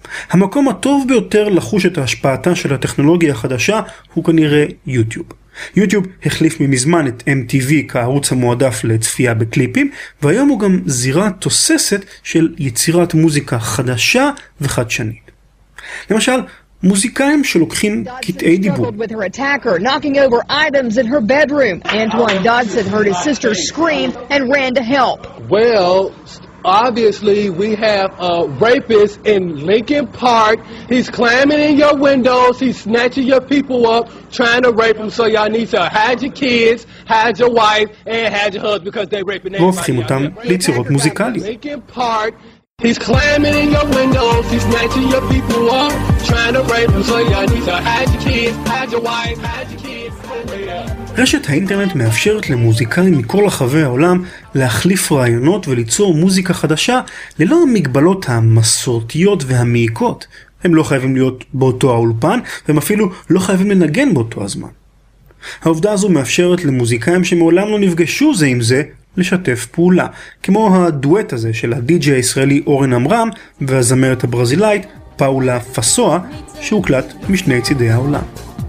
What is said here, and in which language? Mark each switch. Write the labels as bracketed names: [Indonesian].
[Hebrew] המקום הטוב ביותר לחוש את ההשפעתה של הטכנולוגיה החדשה הוא כנראה יוטיוב. יוטיוב החליף ממזמן את MTV כערוץ המועדף לצפייה בקליפים, והיום הוא גם זירה תוססת של יצירת מוזיקה חדשה וחדשנית. למשל, מוזיקאים שלוקחים קטעי דיבור. [English] Dodson struggled with her attacker, knocking over items in her bedroom. Antoine Dodson heard his sister scream and ran to help. Well, obviously we have a rapist in Lincoln Park. He's climbing in your windows. He's snatching your people up, trying to rape them. So y'all need to hide your kids, hide your wife, and hide your husband because they're raping everybody. [Hebrew] והופכים אותם ליצירות מוזיקליות. [English] Lincoln Park. He's climbing in your windows, he's snatching your people up, trying to rape them, so y'all need to hide your kids, hide your wife, hide your kids. [Hebrew] רשת האינטרנט מאפשרת למוזיקאים מכל רחבי העולם להחליף רעיונות וליצור מוזיקה חדשה ללא המגבלות המסורתיות והמעיקות. הם לא חייבים להיות באותו האולפן, והם אפילו לא חייבים לנגן באותו הזמן. העובדה הזו מאפשרת למוזיקאים שמעולם לא נפגשו זה עם זה לשתף פעולה, כמו הדואט הזה של הדי-ג'י הישראלי אורן אמרם והזמרת הברזילאית פאולה פסואה, שהוקלט משני צידי העולם.